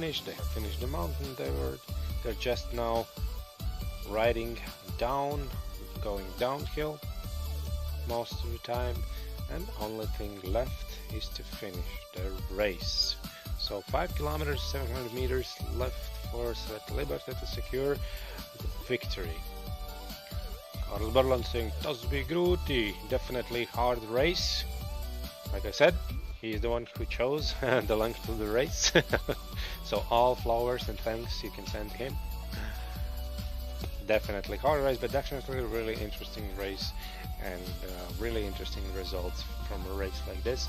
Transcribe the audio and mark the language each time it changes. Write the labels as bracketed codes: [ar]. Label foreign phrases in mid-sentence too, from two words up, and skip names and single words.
[en] They have finished the mountain. They're just now riding down, going downhill most of the time, and only thing left is to finish the race. So 5 kilometers, 700 meters left for Liberty to secure the victory. Karl Berland saying, [lv] "Tas bija grūti." [en] Definitely hard race. Like I said, he is the one who chose the length of the race. So all flowers and thanks you can send him. Definitely hard race, but definitely a really interesting race, and really interesting results from a race like this.